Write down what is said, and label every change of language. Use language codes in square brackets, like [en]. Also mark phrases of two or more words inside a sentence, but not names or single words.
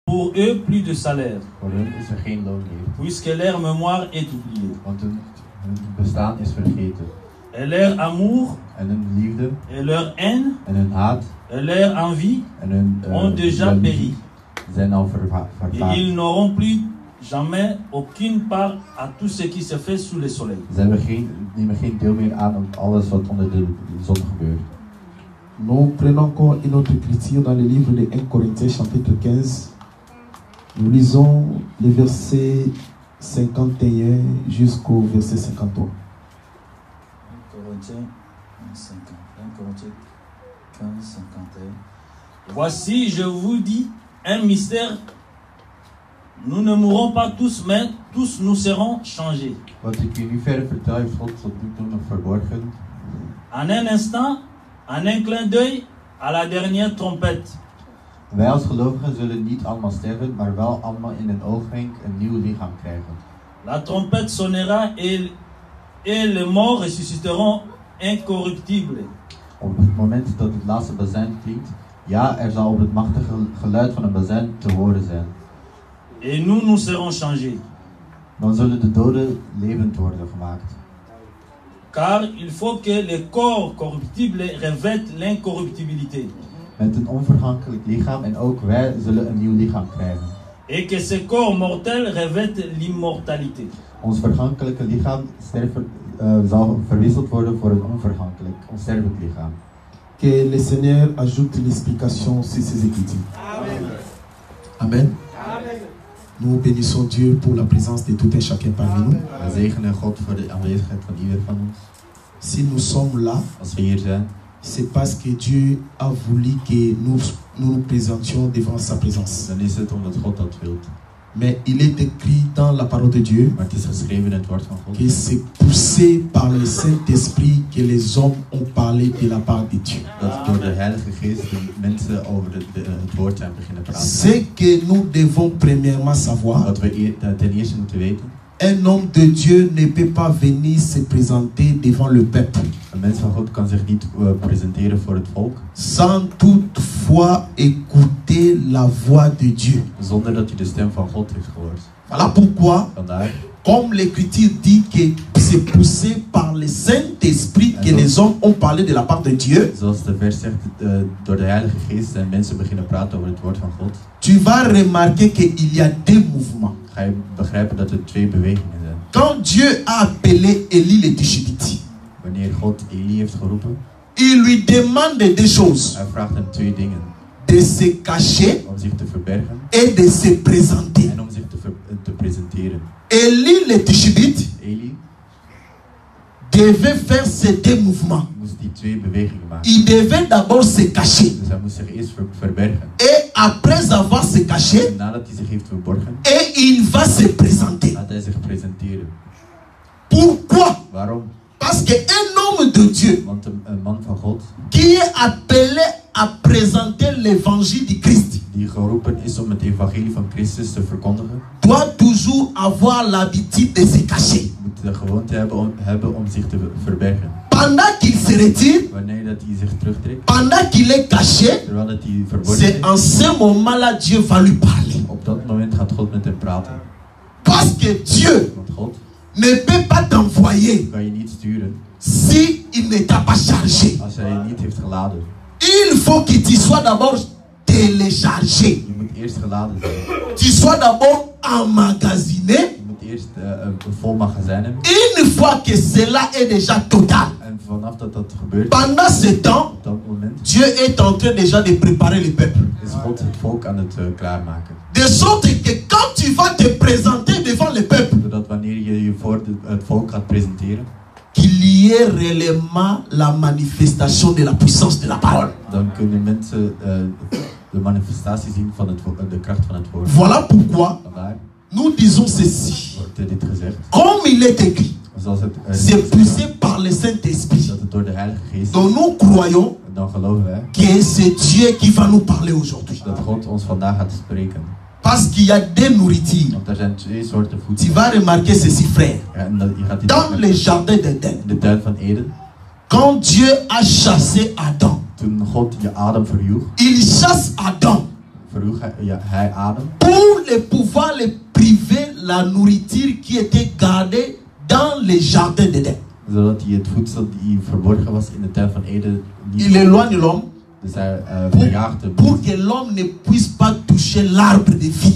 [fr] Pour eux, plus de salaire, [nl] Voor hun is er geen loon meer. [fr] puisque leur mémoire est oubliée. [nl] Want hun bestaan is vergeten. [fr] Et leur amour, [nl] En hun liefde [fr] et leur haine, [nl] en hun haat [fr] et leur envie [nl] en hun [fr] ont déjà [nl] jaloezie [fr] péri. [nl] zijn al [fr] Et [nl] vervaagd. [fr] ils n'auront plus jamais aucune part à tout ce qui se fait sous le soleil. [nl] Ze hebben nemen geen deel meer aan alles wat onder de zon gebeurt. [fr] Nous prenons encore une autre écriture dans le livre de 1 Corinthiens chapitre 15. Nous lisons les versets 51 jusqu'au verset 53. 1 Corinthiens 15, 51. Voici, je vous dis, un mystère. Nous ne mourrons pas tous, mais tous nous serons changés. [nl] Wat ik u nu verder vertel, heeft God tot nu toe nog verborgen. [fr] En un instant, en un clin d'œil, à la dernière trompette. [nl] Wij als gelovigen zullen niet allemaal sterven, maar wel allemaal in een oogwenk een nieuw lichaam krijgen. [fr] La trompette sonnera et les morts ressusciteront incorruptibles. [nl] Op het moment dat het laatste bazuin klinkt, ja, er zal op het machtige geluid van een bazuin te horen zijn. [fr] Et nous serons changés. [nl] Dan zullen de doden levend worden gemaakt. [fr] Car il faut que les corps corruptibles revêtent l'incorruptibilité. [nl] Met een onvergankelijk lichaam en ook wij zullen een nieuw lichaam krijgen. [fr] Et que ces corps mortels revêtent l'immortalité. [nl] Ons vergankelijke lichaam zal verwisseld worden voor een onsterfelijk lichaam. [fr] Que le Seigneur ajoute l'explication sur ces écritures. Amen. [nl] Amen. [fr] Nous bénissons Dieu pour la présence de tout un chacun parmi nous. [nl] We zegenen God voor de aanwezigheid van ieder van ons. [fr] Si nous sommes là, [nl] Als we hier zijn, [fr] c'est parce que Dieu a voulu que nous présentions devant sa présence. [nl] dan is het omdat God dat wil. [fr] Mais il est écrit dans la parole de Dieu [nl] Maar het is geschreven in het woord van God. [fr] que c'est poussé par le Saint-Esprit que les hommes ont parlé de la part de Dieu. [nl] Dat door de Heilige Geest de mensen over het woord zijn beginnen praten. [fr] Ce que nous devons premièrement savoir, [nl] Wat we ten eerste moeten weten. [fr] un homme de Dieu ne peut pas venir se présenter devant le peuple [nl] Een mens van God kan zich niet presenteren voor het volk. [fr] sans toutefois écouter la voix de Dieu. [nl] Zonder dat hij de stem van God heeft gehoord. [fr] Voilà pourquoi, [nl] Vandaar. [fr] comme l'Écriture dit que c'est poussé par le Saint-Esprit que les hommes ont parlé de la part de Dieu, [nl] Zoals de vers zegt, door de Heilige Geest zijn mensen beginnen praten over het woord van God. [fr] tu vas remarquer qu'il y a deux mouvements. [nl] Ga je begrijpen dat er twee bewegingen zijn. [fr] Quand Dieu a appelé Élie le Tishbite, [nl] Wanneer God Elie heeft geroepen, [fr] il lui demande deux choses: [nl] hij vraagt hem twee dingen. [fr] de se cacher [nl] Om zich te verbergen [fr] et de se présenter. [nl] en om zich te presenteren. [fr] Élie le Tishbite [nl] Elie [fr] devait faire ces deux mouvements. [nl] moest die twee bewegingen maken. [fr] Il devait d'abord se cacher. [nl] Dus hij moest zich eerst verbergen. [fr] Et après avoir se caché, [nl] En nadat hij zich heeft verborgen, [fr] et il va se présenter. [nl] gaat hij zich presenteren. [fr] Pourquoi? [nl] Waarom? [fr] Parce qu'un homme de Dieu [nl] Want een man van God, [fr] qui est appelé à présenter l'évangile du Christ [nl] die geroepen is om het evangelie van Christus te verkondigen, [fr] doit toujours avoir l'habitude de se cacher. [nl] moet de gewoonte hebben om zich te verbergen. [fr] Pendant qu'il se retire, [nl] Wanneer dat hij zich terugtrekt, [fr] pendant qu'il est caché, [nl] terwijl dat hij verborgen [fr] c'est [nl] is, [fr] en ce moment-là Dieu va lui parler. [nl] op dat moment gaat God met hem praten. [fr] Parce que Dieu [nl] Want God [fr] ne peut pas t'envoyer [nl] kan je niet sturen [fr] si il ne t'a pas chargé. [nl] als hij je niet heeft geladen. [fr] Il faut que tu sois d'abord téléchargé. [nl] Je moet eerst geladen zijn. [fr] Tu sois d'abord emmagasiné. [nl] Je moet eerst een vol magazijn hebben. [fr] Une fois que cela est déjà total, [nl] En vanaf dat gebeurt, [fr] pendant ce temps, [nl] op dat moment, [fr] Dieu est en train déjà de préparer le peuple. [nl] is God het volk aan het klaarmaken. [fr] De sorte que quand tu vas te présenter devant le peuple, [nl] Zodat wanneer je je voor het volk gaat presenteren, [fr] qu'il y ait réellement la manifestation de la puissance de la parole. [nl] dan kunnen mensen de manifestatie zien van de kracht van het woord. [fr] Voilà pourquoi [nl] Vandaar [fr] nous disons ceci. [nl] wordt dit gezegd. [fr] Comme il est écrit, [nl] Zoals het [fr] c'est poussé par le Saint-Esprit. [nl] dat het door de Heilige Geest [fr] Donc nous croyons [nl] dan geloven wij [fr] que c'est Dieu qui va nous parler aujourd'hui. [nl] dat God ons vandaag gaat spreken. [fr] Parce qu'il y a des nourritures. [nl] Want er zijn twee soorten [fr] Tu [nl] voedsel. [fr] vas remarquer ceci, frère. [nl] Ja, en je gaat dit [fr] Dans le jardin d'Éden, [nl] in de tuin van Eden, [fr] quand Dieu a chassé Adam, [nl] toen God je adem verjoeg, [fr] il chasse Adam [nl] vroeg hij adem. [fr] Pour les pouvoir les priver la nourriture qui était gardée dans les jardins d'Éden. [nl] Zodat hij het voedsel die verborgen was in de tuin van Eden niet... [fr] Il éloigne l'homme [nl] Dus hij verjaagde [fr] pour que l'homme ne puisse pas toucher l'arbre de vie.